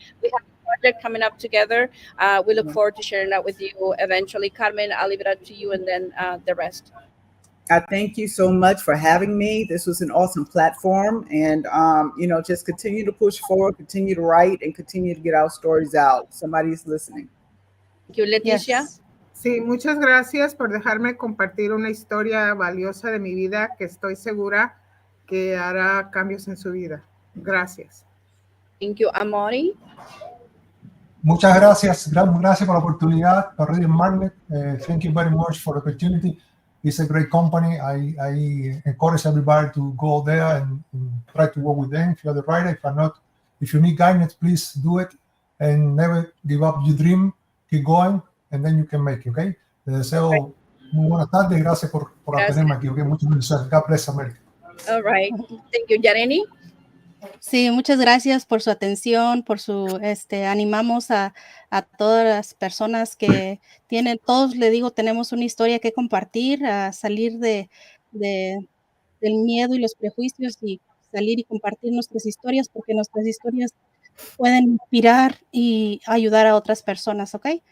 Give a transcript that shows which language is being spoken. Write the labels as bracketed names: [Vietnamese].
[English] We have a project coming up together. We look forward to sharing that with you eventually. Carmen, I'll leave it up to you, and then the rest. I thank you so much for having me. This was an awesome platform, and just continue to push forward, continue to write, and continue to get our stories out. Somebody's listening. Thank you, Leticia. Yes. [Spanish] Sí, muchas gracias por dejarme compartir una historia valiosa de mi vida que estoy segura que hará cambios en su vida. Gracias. [English] Thank you, Amori. [Spanish] Muchas gracias. Gracias por la oportunidad para Reading Magnet. [English] Thank you very much for the opportunity. It's a great company. I encourage everybody to go there and try to work with them. If you're the writer, if you need guidance, please do it, and never give up your dream. Keep going, and then you can make it, okay? [Spanish] Les deseo muy buenas tardes. Gracias por atenderme aquí, okay? Muchas bendiciones. God bless America. [English] All right. Thank you, Yareni. [Spanish] Sí, muchas gracias por su atención, por su, animamos a todas las personas que tienen, todos le digo, tenemos una historia que compartir, a salir de, del miedo y los prejuicios y salir y compartir nuestras historias, porque nuestras historias pueden inspirar y ayudar a otras personas, ¿ok?